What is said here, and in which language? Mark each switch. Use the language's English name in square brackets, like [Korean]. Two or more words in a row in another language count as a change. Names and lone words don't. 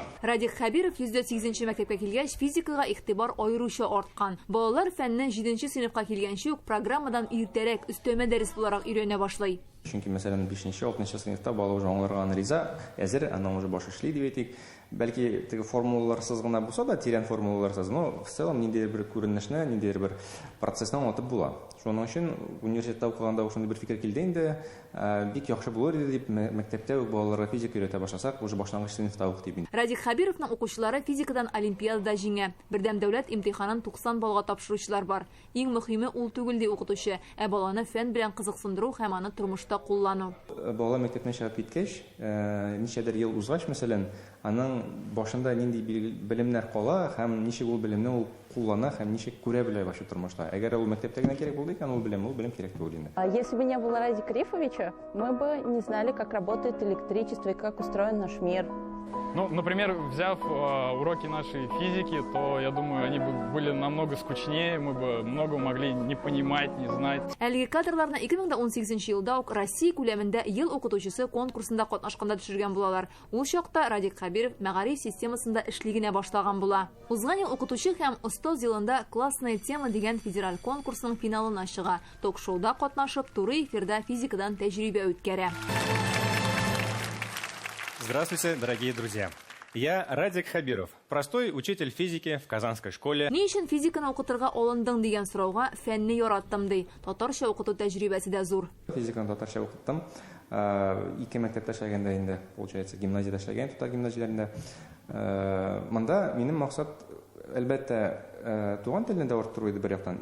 [Tatar] Радик Хабиров 108нче мәктәпкә килгәч, физикага игътибар аеруча арткан. Балалар фәнне 7нче сыйныфка килгәнче үк программадан иртәрәк өстәмә дәрес буларак өйрәнә башлый. Чөнки мәсәлән 5-6 сыйныфта бала уже аңларга риза, әзер, аны уже баш эшли дип әйтик. Бәлки теге формулаларсыз гына булса да, тирән формулаларсыз, [Russian] но в целом [Tatar] ниндидер бер күренешне, ниндидер бер процессны аңлатып була. Шуның өчен университетта укыганда шундый бер фикер килде инде, бик яхшы булыр иде дип мәктәптә үк балаларга физика өйрәтә башласак, уже башлангыч сыйныфта ук дип. Радик Хабировның укучылары физикадан олимпиадада җиңә. Бердәм дәүләт имтиханын 90 балга тапшыручылар бар. Иң мөһиме ул түгел ди укытучы, баланы фән белән кызыксындыру һәм аны тормышта куллану. Бала мәктәпне чыгып киткәч, ничәдер ел узгач, мәсәлән, аның башында нинди белемнәр кала һәм ничек ул белемне ул куллана һәм ничек күрә белә башлый тормышта. Әгәр ул мәктәптә генә кирәк булды икән, ул белем кирәк түгел инде. [Russian] Если бы не было Радика Рифовича, мы бы не знали, как работает электричество и как устроен наш мир. Ну, например, взяв уроки нашей физики, то, я думаю, они бы были намного скучнее, мы бы много могли не понимать, не знать. [Tatar] Әлеге кадрларны 2018 елда ук Россия күләмендә ел укытучысы конкурсында катнашканда төшергән булалар. Ул чакта Радик Хабиров мәгариф системасында эшли генә башлаган була. Узган ел укытучы һәм устоз елында классная тема дигән федераль конкурсның финалына чыга. Ток-шоуда катнашып, туры эфирда физикадан тәҗрибә үткәрә. [Russian] Здравствуйте, дорогие друзья. Я Радик Хабиров, простой учитель физики в Казанской школе. [Tatar] Ни өчен физиканы укытырга алындың дигән сорауга фәнне яраттым ди. Татарча укыту тәҗрибәсе дә зур. Физиканы татарча укыттым. 2 мәктәптә эшләгәндә инде, получается, гимназиядә эшләгән, татар гимназияләрендә. Монда минем максат әлбәттә туган телендә арттыру иде бер яктан.